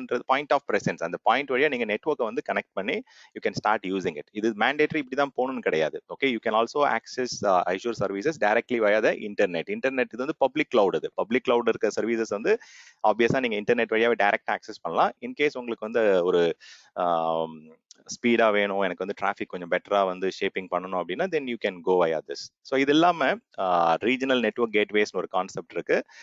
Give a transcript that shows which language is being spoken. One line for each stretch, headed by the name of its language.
Tamil: Point of presence, அந்த point வழியா நீங்க நெட்வொர்க்கை வந்து கனெக்ட் பண்ணி
English: you can start using it.
Tamil: இது மேண்டேட்டரி இப்படி தான் போகணும்னு கிடையாது.
English: Okay, you can also access Azure services directly via the internet.
Tamil: Internet இது வந்து பப்ளிக் கிளவுட். இது பப்ளிக் கிளவுட் இருக்க சர்வீசஸ் வந்து ஆப்வியஸா நீங்க இன்டர்நெட் வழியாவே டைரக்ட் ஆக்சஸ் பண்ணலாம். இன்கேஸ் உங்களுக்கு வந்து ஒரு ஸ்பீடா வேணும், எனக்கு வந்து டிராஃபிக் கொஞ்சம் பெட்டரா வந்து ஷேப்பிங் பண்ணணும் அப்படின்னா
English: Then you can go via this.
Tamil: So இது இல்லாம ரீஜனல் நெட்வொர்க் கேட்வேஸ்னு ஒரு கான்செப்ட் இருக்கு.